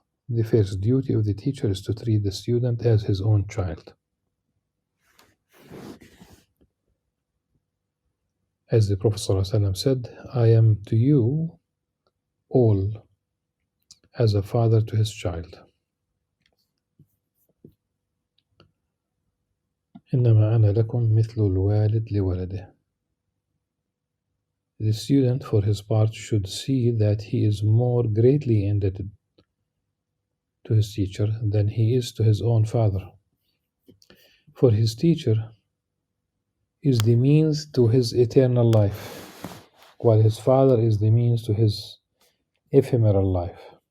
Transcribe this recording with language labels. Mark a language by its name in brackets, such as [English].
[English] The first duty of the teacher is to treat the student as his own child. As the Prophet ﷺ said, I am to you all as a father to his child. [Arabic] إنما أنا لكم مثل الوالد لولده. [English] The student, for his part, should see that he is more greatly indebted to his teacher than he is to his own father. For his teacher is the means to his eternal life, while his father is the means to his ephemeral life.